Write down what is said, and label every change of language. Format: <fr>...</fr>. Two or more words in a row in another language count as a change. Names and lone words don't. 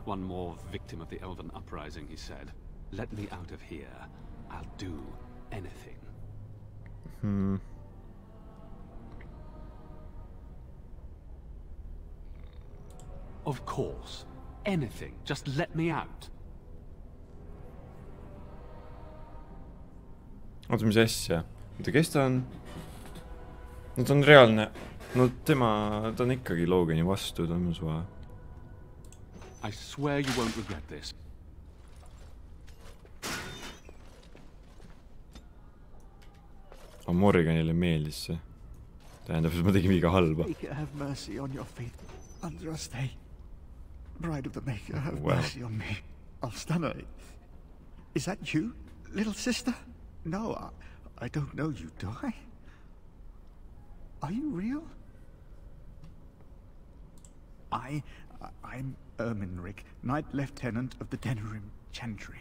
<en>One more victim of the Elven Uprising, he said. Let me out of here. I'll do anything. Of course. Anything. Just let me out.</en> <et>oota, mis asja? Oota, kes ta on? No ta on reaalne. No ta on ikkagi Logani vastu, ta on suva.</et> <en>I swear you won't regret this.</en> <et>Morganile meeldis see. Tähendab, et ma tegin viga halba.</et> <en>Maker, have mercy on your feet. Under us stay. Bride of the Maker, have mercy on me. Alstana, is that you, little sister? No, I don't know you, do I? Are you real? I'm Erminric, Knight Lieutenant of the Denerim Chantry.</en>